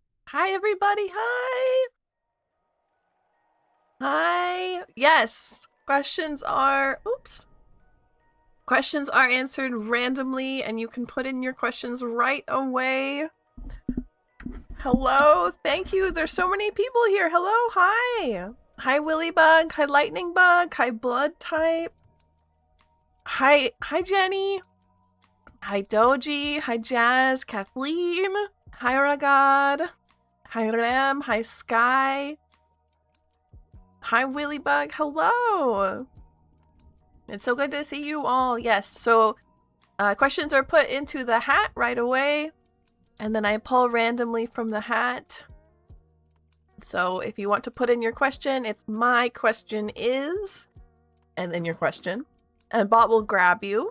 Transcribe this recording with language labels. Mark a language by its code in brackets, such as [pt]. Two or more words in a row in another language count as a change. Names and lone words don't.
[en] Hi, everybody. Hi. Hi. Yes. Questions are answered randomly, and you can put in your questions right away. Hello. Thank you. There's so many people here. Hello. Hi. Hi, Willybug. Hi, Lightning Bug. Hi, Blood Type. Hi, Jenny. Hi, Doji. Hi, Jazz. Kathleen. Hi, Ragad. Hi, Rem. Hi, Sky. Hi, Willybug. Hello. It's so good to see you all. Yes, so questions are put into the hat right away, and then I pull randomly from the hat. So if you want to put in your question, it's my question is, and then your question, and bot will grab you.